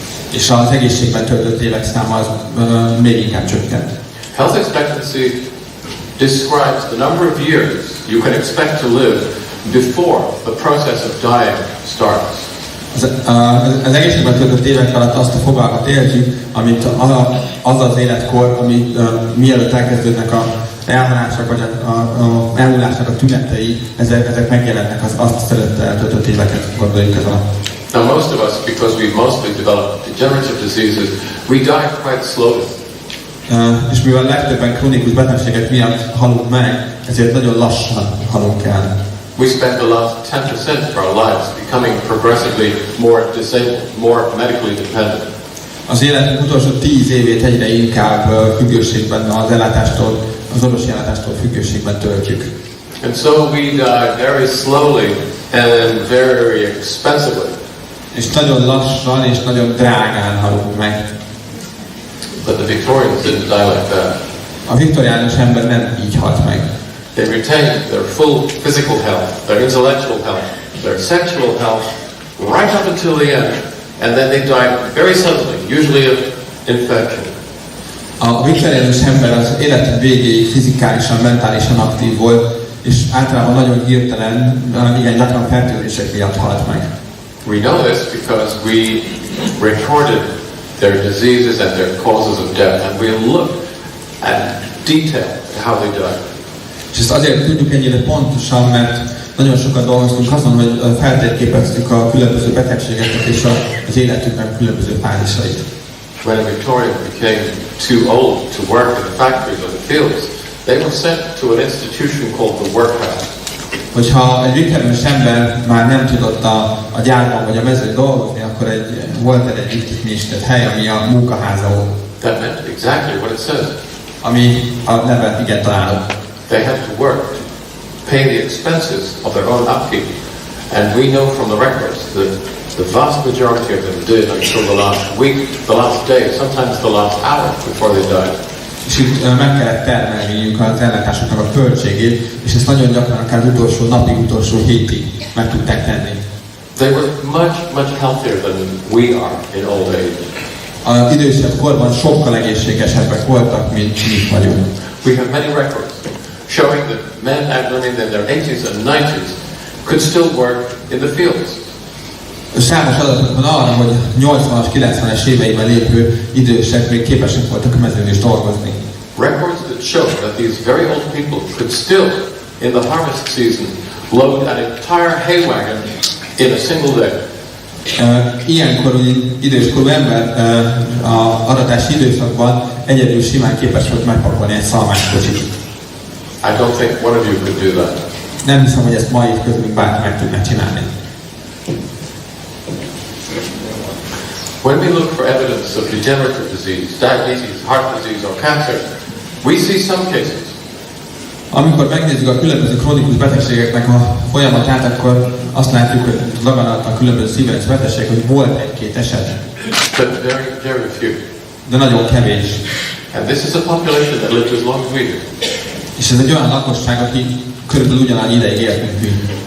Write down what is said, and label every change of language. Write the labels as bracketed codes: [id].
[hu] És az egészségben töltött évek száma az még inkább csökkent. [en] Health expectancy describes the number of years you can expect to live before the process of dying starts. [hu] Az egészségben töltött évek alatt azt a fogalmat értjük, amit az az életkor, ami mielőtt elkezdődnek a elhalásnak vagy a elmúlásnak a tünetei, ezek megjelennek, az azt szeretett eltöltött éveket gondoljuk ez alatt. [en] Now most of us, because we mostly develop degenerative diseases, we die quite slowly. [hu] És mivel legtöbben krónikus betegségek miatt halunk meg, ezért nagyon lassan halunk el. [en] We spend the last 10% of our lives becoming progressively more disabled, more medically dependent. [hu] Az életünk utolsó 10 évét egyre inkább függőségben az ellátástól, az orvosi ellátástól függőségben töltjük. [en] And so we die very slowly and very expensively. [hu] És nagyon lassan és nagyon drágán halunk meg. [en] But the Victorians didn't die like that. [hu] A viktoriánus ember nem így halt meg. [en] They retained their full physical health, their intellectual health, their sexual health, right up until the end. And then they died very suddenly, usually of infection. [hu] A viktoriánus ember az élete végéig fizikálisan, mentálisan aktív volt, és általában nagyon hirtelen, igen gyakran fertőzések miatt halt meg. [en] We know this because we recorded their diseases and their causes of death, and we look at detail how they died. [hu] És ezt azért tudjuk ennyire pontosan, mert nagyon sokat dolgoztunk azon, hogy feltérképeztük a különböző betegségeket és az életüknek különböző fázisait. [en] When a Victorian became too old to work in the factories or the fields, they were sent to an institution called the workhouse. [hu] Hogyha egy viktoriánus ember már nem tudott a gyárban vagy a mezőn dolgozni, akkor volt egy intézményesített hely, ami a munkaháza volt. [en] That meant exactly what it says. [hu] Ami a neve igen találó. [en] They had to work to pay the expenses of their own upkeep. And we know from the records that the vast majority of them did until the last week, the last day, sometimes the last hour before they died. [hu] És itt meg kellett termelniük az ellátásoknak a költségét, és ezt nagyon gyakran akár az utolsó napig, utolsó hétig meg tudták tenni. [en] They were much healthier than we are in old age. [hu] Az idősebb korban sokkal egészségesebbek voltak, mint mi vagyunk. [en] We have many records showing that men and women in their 80s and 90s could still work in the fields. [hu] Számos adatok van arra, hogy 80-as, 90-es éveiben lépő idősek még képesek voltak a mezőn is dolgozni. [en] Records that show that these very old people could still, in the harvest season, load an entire hay wagon in a single day. [hu] Ilyenkor időskorú ember a aratási időszakban egyedül simán képes volt megpakolni egy szalmáskocsit. [en] I don't think one of you could do that. [hu] Nem hiszem, hogy ezt ma itt közülünk bárki meg tudná csinálni. [en] When we look for evidence of degenerative disease, diabetes, heart disease or cancer, we see some cases. [hu] Amikor megnézzük a különböző krónikus betegségeknek a folyamatát, akkor azt látjuk, hogy daganatnak különböző szív- betegségek, hogy volt egy-két eset. [en] But very few. [hu] De nagyon kevés. [en] And this is a population that lived as long as we do. [hu] És ez egy olyan lakosság, aki körülbelül ugyanannyi ideig élt, mint mi.